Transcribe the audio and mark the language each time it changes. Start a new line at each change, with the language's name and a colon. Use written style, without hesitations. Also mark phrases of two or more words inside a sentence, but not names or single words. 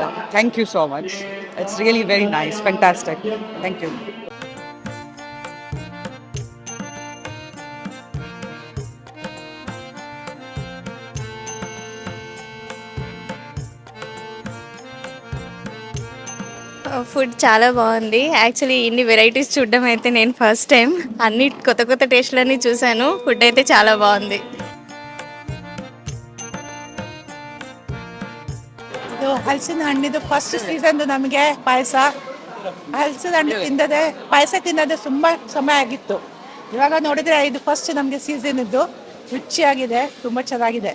English: Thank you so much. It's really very nice, fantastic. Thank you.
Telugu: ఫుడ్ చాలా బాగుంది. యాక్చువల్లీ ఇన్ని వెరైటీస్ చూడడం అయితే నేను
English: first time.
Telugu: అన్ని కొత్త కొత్త టేస్ట్లన్నీ చూశాను. ఫుడ్ అయితే చాలా బాగుంది.
Kannada: ಇದು ಹಲಸಿನ ಹಣ್ಣಿದು
English: first season
Kannada: ನಮಗೆ ಪಾಯಸ. ಹಲಸಿನ ಹಣ್ಣು ಪಾಯಸ ತಿನ್ನದೆ ತುಂಬಾ ಸಮಯ ಆಗಿತ್ತು. ಇವಾಗ ನೋಡಿದ್ರೆ ಇದು ಫಸ್ಟ್ ನಮಗೆ ಸೀಸನ್ ಇದ್ದು ರುಚಿಯಾಗಿದೆ, ತುಂಬಾ ಚೆನ್ನಾಗಿದೆ.